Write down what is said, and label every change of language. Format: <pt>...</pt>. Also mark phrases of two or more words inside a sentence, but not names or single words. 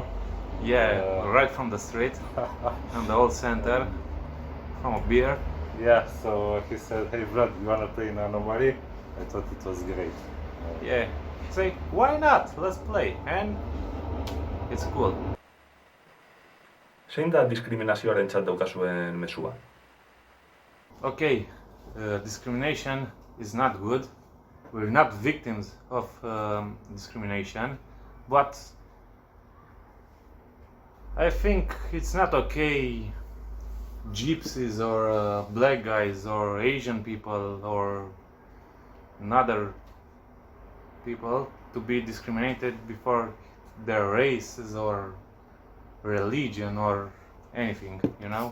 <en>Yeah, right from the street, from the old center, from a beer. Yeah, so he said, "Hey Vlad, you wanna play in ANOMALII?" I thought it was great. Yeah, say why not? Let's play, and it's cool.</en> <eu>Zein da diskriminazioarentzat daukazuen mezua?</eu> <en>Okay, discrimination is not good. We're not victims of discrimination, but I think it's not okay gypsies or black guys or Asian people or another people to be discriminated before their races or religion or anything, you know?</en>